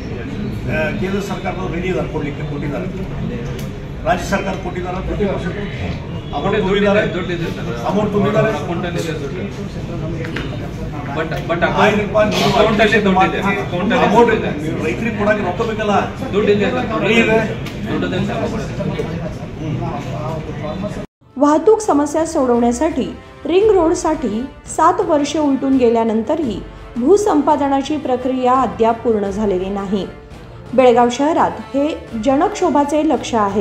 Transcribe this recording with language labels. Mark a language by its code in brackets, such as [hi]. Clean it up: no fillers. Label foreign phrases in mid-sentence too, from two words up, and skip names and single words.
[kn] ಕೇಂದ್ರ ಸರ್ಕಾರದವ್ರು ರೆಡಿ ಇದ್ದಾರೆ ಕೊಟ್ಟಿದ್ದಾರೆ. ರಾಜ್ಯ ಸರ್ಕಾರ ಕೊಟ್ಟಿದ್ದಾರೆ 50%. ಅಮೌಂಟ್ ತುಂಬಿದ್ದಾರೆ. ಅಮೌಂಟ್ ತುಂಬಿದ್ದಾರೆ. ಬಟ್ ರೈತರಿಗೆ ಕೊಡಕ್ಕೆ ರೊಕ್ಕ ಬೇಕಲ್ಲ. ದುಡ್ಡಿದೆ. [mr] वाहतूक समस्या सोडवण्यासाठी रिंग रोडसाठी 7 वर्षे उलटून गेल्यानंतरही भूसंपादनाची प्रक्रिया अद्याप पूर्ण झालेली नाही. बेळगाव शहरात हे जनक्षोभाचे लक्ष आहे.